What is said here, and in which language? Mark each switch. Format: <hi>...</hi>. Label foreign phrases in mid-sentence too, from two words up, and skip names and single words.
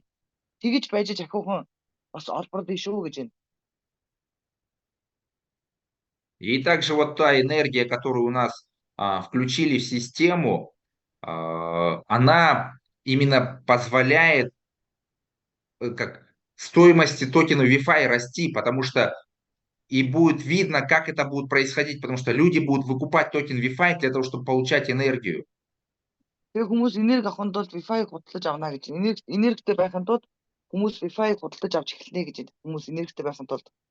<mn>Тэгэж байж ахиухан бас олборлоо шүү гэж байна.</mn> <ru>И также вот та энергия, которую у нас включили в систему, она именно позволяет как стоимости токена VeFi расти, потому что и будет видно, как это будет происходить, потому что люди будут выкупать токен VeFi для того, чтобы получать энергию.</ru> <mn>Тэгээ хүмүүс энерги авахын тулд VeFi-г худалдаж авна гэж. Энергитэй байхын тулд хүмүүс VeFi-г худалдаж авч эхэлнэ гэж. Хүмүүс энергитэй байхын тулд.</mn>